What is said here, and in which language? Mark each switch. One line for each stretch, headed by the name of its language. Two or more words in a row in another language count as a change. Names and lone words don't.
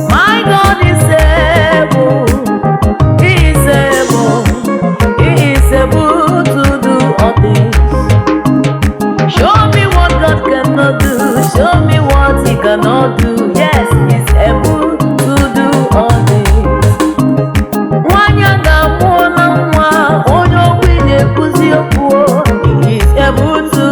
English: My God is able. He is able. He is able to do all things. Show me what God cannot do. Show me what he cannot do. Yes, he's able to do all things.
Igbo: Nwanyị a ga-amụ na nwa, onye okwu na-ekwuzi okwu,
English: he is able